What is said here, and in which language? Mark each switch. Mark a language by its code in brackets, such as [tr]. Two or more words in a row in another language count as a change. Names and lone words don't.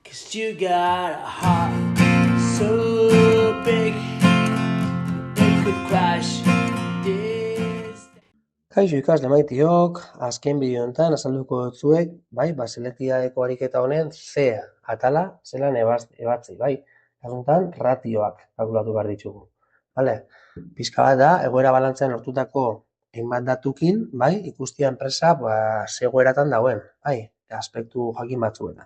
[en] 'Cause you got a heart so big it could crash this. [eu] Kaixo ikasle maitiok, azken bideo honetan azalduko dutzuek, bai, selektiadeko ariketa honen C atala zelan ebatzi, bai. Kasuntan ratioak kalkulatu behar ditugu. Vale? Pizka bat da, egoera balantzean lortutako hainbat datukin, bai, ikustia enpresa ze egoeratan dagoen, bai, aspektu jakin batzuetan.